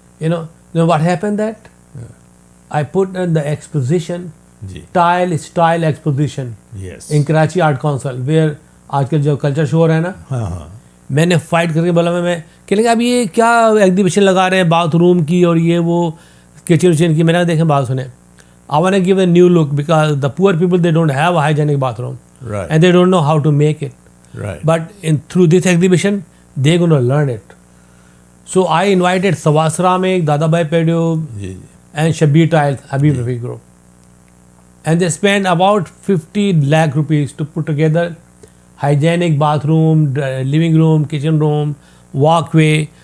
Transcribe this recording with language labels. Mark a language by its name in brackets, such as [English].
[English] you know what happen that I put in the exposition [Urdu] جی [English] tile style exposition yes in Karachi art council where [Urdu] آج کل جو culture شو ہو رہا ہے نا. ہاں ہاں میں نے فائٹ کر کے بولا میں کہنے لگا اب یہ کیا ایگزیبیشن لگا رہے ہیں باتھ روم کی اور یہ وہ کچن وچن کی. میں نے کہا دیکھیں بات سنیں [English] I want to give a new look because the poor people they don't have a hygienic bathroom right and they don't know how to make it. right But through this exhibition they're going to learn it. So I invited Sawasra Meg, Dada Bhai Pedio [Urdu] جی [English] and Shabir Tiles, Habib Rafiq group. And they spent about 50 lakh rupees to put together hygienic bathroom, living room, kitchen room, walkway.